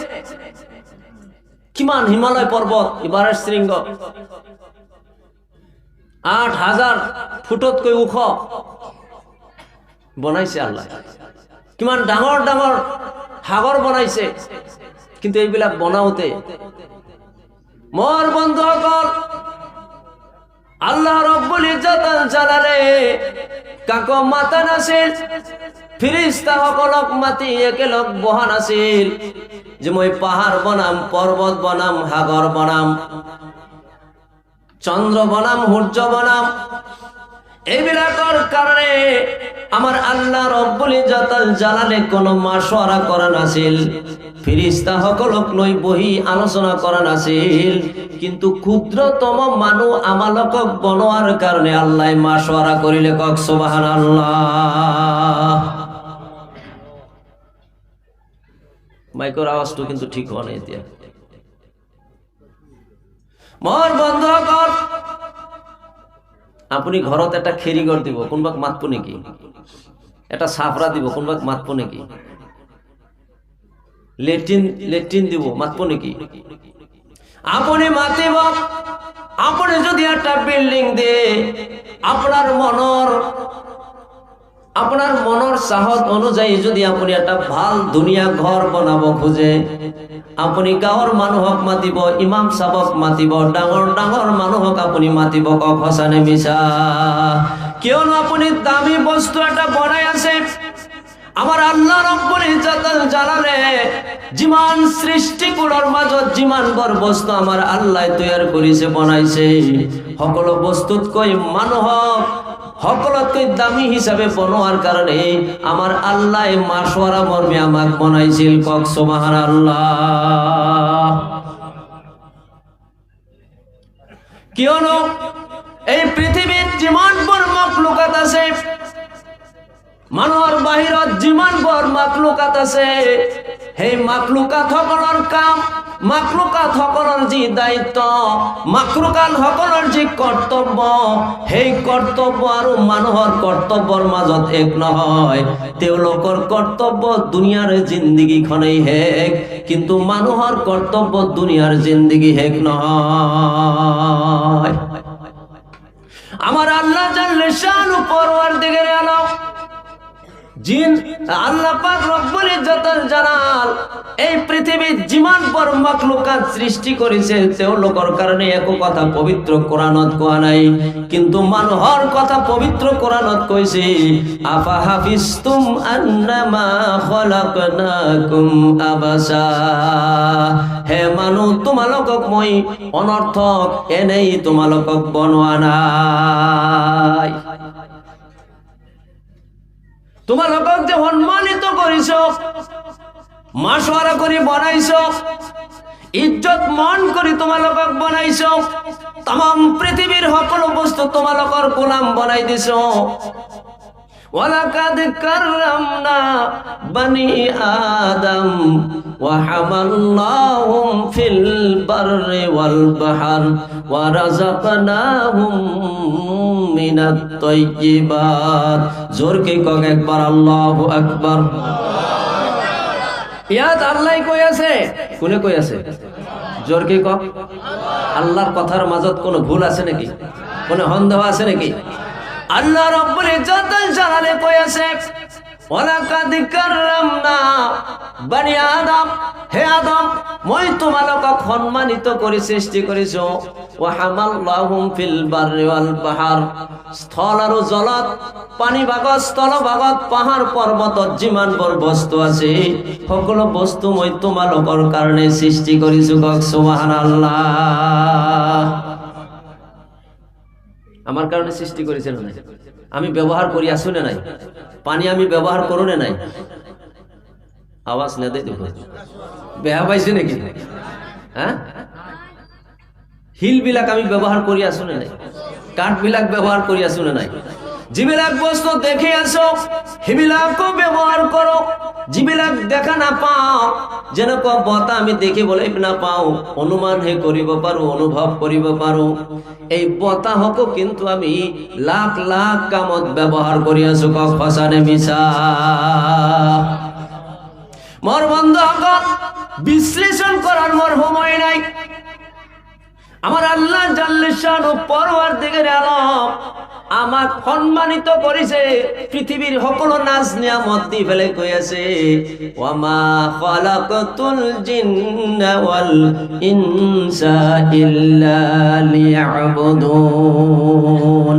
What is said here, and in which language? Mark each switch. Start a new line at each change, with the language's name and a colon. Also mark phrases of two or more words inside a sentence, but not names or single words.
Assamese: কিমান হিমালয় পর্বত, এভারেস্ট শৃঙ্গ ৮,০০০ ফুটতকৈ ওখ বনাইছে আল্লাহ। কিমান ডাঙৰ ডাঙৰ সাগৰ বনাইছে। কিন্তু এইবিলাক বনাওতে মোৰ বন্ধুসকল,
Arabic: الله رب العزة والجلال
Assamese: কাকো মাতা নাছিল, ফিরিস্তা সকলক মাতি একেলগ বহা নাছিল যে মই পাহাড় বনাম, পর্বত বনাম, সাগর বনাম, চন্দ্র বনাম, সূর্য বনাম। এইবিলাকৰ কারণে আমার
Arabic: الله رب العزة والجلال
Assamese: কোনো মাশওয়ারা করা নাছিল, ফিরিস্তা সকলক লৈ বহি আলোচনা করা নাছিল। কিন্তু ক্ষুদ্রতম মানুষ আমালকক বনোয়ার কারণে আল্লাহ মাশওয়ারা করিলে কক সুবহানাল্লাহ। মাইকের আওয়াজটা কিন্তু ঠিক হওয়া নাই এতিয়া। মোর বন্ধুসকল, আপনি ঘরত একটা খেরিঘর দিব, কোনবাক মাতব নেকি? এটা সাফরা দিব, কোনবাক মাতব নেকি? লেট্রিন দিব, মাতব নেকি? আপনি মাতিব। আপনি যদি একটা বিল্ডিং দিয়ে আপনার মনের চাহত অনুযায়ী যদি আপনি একটা ভাল দুনিয়া ঘর বনাব খুঁজে, আপনি গাঁৱৰ মানুহক মাতিব, ইমাম সাহেবক মাতিব, ডাঙৰ ডাঙৰ মানুহক আপনি মাতিব। কক সঁচানে মিছা? কিয়নো আপনি দামী বস্তু এটা বনাই আছে। আমার
Arabic: الله رب العزة والجلال
Assamese: যিমান সৃষ্টিকুলৰ মাজত যিমানবোৰ বস্তু আমার আল্লাহ তৈয়াৰ কৰিছে, বনাইছে, সকলো বস্তুতকৈ মানুহক সকলতকৈ দামী হিসাবে বনোয়ার কারণে আমার আল্লাহ মাশওয়ারা মর্মে আমাক বনাইছিল। কক সুবহানাল্লাহ। কিয়নো এই পৃথিবীত যিমানবোৰ মাখলুকাত আছে, মানুহৰ বাহিৰত যিমানবোৰ মাখলুকাত আছে, সেই মাখলুকাত সকলৰ কাম, মাখলুকাত সকলৰ যি দায়িত্ব, মাখলুকাত সকলৰ যি কৰ্তব্য, সেই কৰ্তব্য আৰু মানুহৰ কৰ্তব্যৰ মাজত এক নহয়। তেওঁলোকৰ কৰ্তব্য দুনিয়াৰ জিন্দগীখনেই শেষ, কিন্তু মানুহৰ কৰ্তব্য দুনিয়াৰ জিন্দগী শেষ নহয়। আমার
Arabic: الله جل شأنه
Persian: پروردگار عالم
Assamese: জিন আল্লাহ পাক
Arabic: رب العزة والجلال
Assamese: এই পৃথিবীত যিমান পর মাখলুকাত সৃষ্টি করেছে, তেওঁলোকৰ কারণে একো কথা পবিত্র কোরআনত কোৱা নাই, কিন্তু মানুহৰ কথা পবিত্র কোরআনত কৈছে।
Arabic: أفحسبتم أنما خلقناكم عبثا,
Assamese: হে মানুহ, তোমালোকক মই অনৰ্থক এনেই তোমালোকক বনোৱা নাই। তোমালোকক যে সম্মানিত কৰিছ, মাশওয়ারা কৰি বনাইছ, ইজ্জত মান কৰি তোমালোকক বনাইছ, তাম পৃথিবীর সকলো বস্তু তোমালোকৰ গোলাম বনাই দিছ।
Arabic: ولقد كرمنا بني آدم وحملناهم في البر والبحر ورزقناهم من الطيبات.
Assamese: জোরকে কক একবার
Arabic: الله أكبر.
Assamese: ইয়াত আল্লাহ কই আছে, কোনে কই আছে? জোরকে কক। আল্লাহর কথার মাজত কোনো ভুল আছে নাকি? কোনো সন্দেহ আছে নাকি?
Arabic: الله رب العزة والجلال
Assamese: কই আছে,
Arabic: ولقد كرمنا بني آدم,
Assamese: হে আদম, মই তোমালোকক সম্মানিত কৰি সৃষ্টি কৰিছো।
Arabic: وحملناهم في البر والبحر,
Assamese: স্থল আৰু জলত, পানী ভাগত, স্থল ভাগত, পাহাৰ পৰ্বতত যিমানবোৰ বস্তু আছে, সকলো বস্তু মই তোমালোকৰ কাৰণে সৃষ্টি কৰিছো। কক সুবহানাল্লাহ। আমার কারণে সৃষ্টি করেছেন না? আমি ব্যবহার করি আসু না নাই? পানি আমি ব্যবহার করু না নাই? আওয়াজ না দেয়, দেখো বেহা পাইছে নাকি? হ্যাঁ, শিলবিলাক আমি ব্যৱহাৰ কৰি আছো নে নাই? কাঠবিলাক ব্যৱহাৰ কৰি আছো নে নাই? যিবিলাক বস্তু দেখি আছো সেইবিলাকো ব্যৱহাৰ কৰক। যিবিলাক দেখা নাপাওঁ, যেনেকুৱা বতাহ আমি দেখিবলৈ নাপাওঁ, অনুমানহে কৰিব পাৰো, অনুভৱ কৰিব পাৰো, এই বতাহকো কিন্তু আমি লাখ লাখ কামত ব্যৱহাৰ কৰি আছো। কক সঁচা নে মিছা? মোৰ বন্ধুসকল, বিশ্লেষণ করার মোর সময় নাই। আমার
Arabic: الله جل شأنه
Persian: پروردگار عالم
Assamese: আমাক সম্মানিত করেছে, পৃথিবীর সকলো নাজ নিয়ামত দি ফেলে কৈ আছে,
Arabic: وما خلقت الجن والإنس إلا ليعبدون.